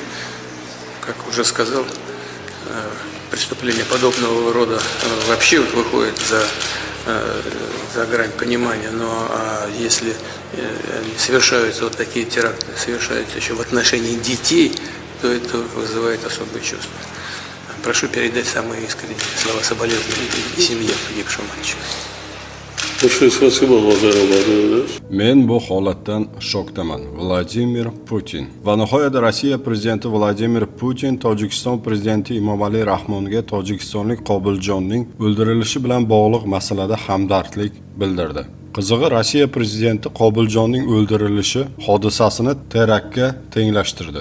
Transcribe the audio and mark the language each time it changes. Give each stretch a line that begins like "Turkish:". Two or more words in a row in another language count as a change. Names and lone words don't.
Russian: Как уже сказал, преступление подобного рода вообще выходит за грань понимания, но если совершаются вот такие теракты, совершаются еще в отношении детей, то это вызывает особые чувства. Прошу передать самые искренние слова соболезнования семье погибшего мальчика. Большое спасибо, Владимир Владимирович.
Uzbek: Men bu holatdan shokdaman. Vladimir Putin. Va nihoyat Rossiya prezidenti Vladimir Putin Tojikiston prezidenti Emomali Rahmonga tojikistonlik Qobiljonning o'ldirilishi bilan bog'liq masalada hamdardlik bildirdi. Qizig'i, Rossiya prezidenti Qobiljonning o'ldirilishi hodisasini teraktga tenglashtirdi.